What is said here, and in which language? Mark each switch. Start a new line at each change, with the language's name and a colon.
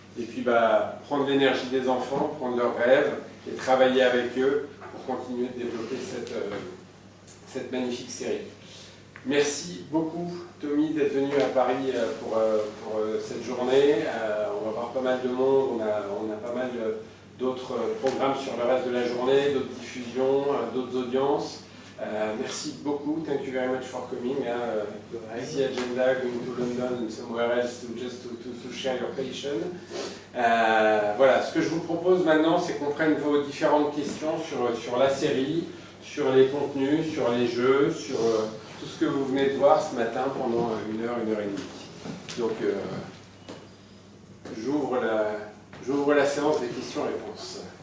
French: Et puis prendre l'énergie des enfants, prendre leurs rêves et travailler avec eux pour continuer de développer cette magnifique série. Merci beaucoup Tommy d'être venu à Paris pour cette journée. On va voir pas mal de monde, on a pas mal d'autres programmes sur le reste de la journée, d'autres diffusions, d'autres audiences. Merci beaucoup.
English: Thank you very much for coming. Easy agenda, going to London and somewhere else to share your passion.
French: Voilà, ce que je vous propose maintenant, c'est qu'on prenne vos différentes questions sur la série, sur les contenus, sur les jeux, sur tout ce que vous venez de voir ce matin pendant 1 heure et demie. Donc, j'ouvre la séance des questions-réponses.